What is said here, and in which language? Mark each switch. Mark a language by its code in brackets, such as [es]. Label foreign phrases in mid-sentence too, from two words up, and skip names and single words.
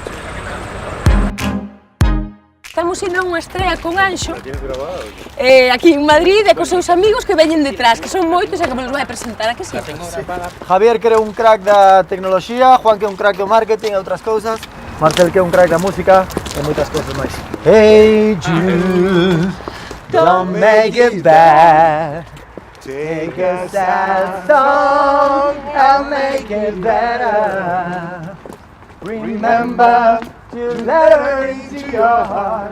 [gl] Estamos indo a unha estrela con Anxo, aquí en Madrid, e cos seus amigos que veñen detrás, que son moitos e que nos vai a presentar, a que sí? Javier, que é un crack da tecnoloxía, Juan, que é un crack do marketing e outras cousas, Marcel, que é un crack da música e moitas cousas máis. [en] Hey Jude, don't make it bad. Take a sad song and make it better. Remember to let her into your heart.